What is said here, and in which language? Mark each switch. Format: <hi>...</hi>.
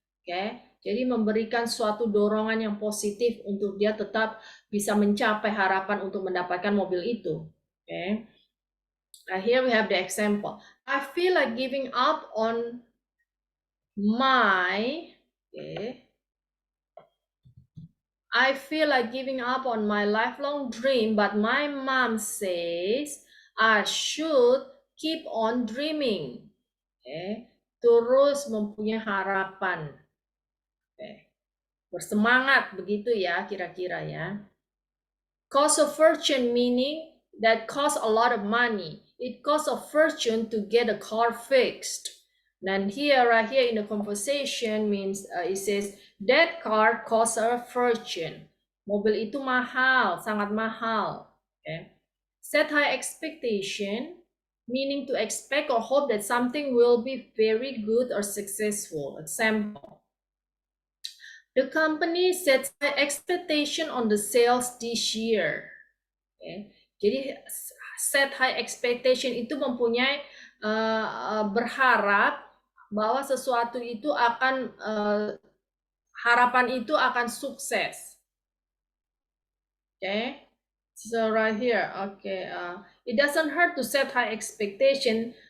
<id>Oke, jadi memberikan suatu dorongan yang positif untuk dia tetap bisa mencapai harapan untuk mendapatkan mobil itu.</id> <en>Oke, here we have the example. I feel like giving up on my, I feel like giving up on my lifelong dream, but my mom says I should keep on dreaming.</en> <id>Terus mempunyai harapan. Bersemangat begitu ya kira-kira ya.</id> <en>Cost of fortune meaning that costs a lot of money. It costs a fortune to get a car fixed. And here, right here in the conversation means it says that car costs a fortune.</en> <id>Mobil itu mahal, sangat mahal. Okay.</id> <en>Set high expectation, meaning to expect or hope that something will be very good or successful. Example. The company sets high expectation on the sales this year. Okay.</en> <id>Jadi set high expectation itu mempunyai berharap bahwa sesuatu itu akan harapan itu akan sukses.</id> <en>Okay. So right here, okay, it doesn't hurt to set high expectation.</en>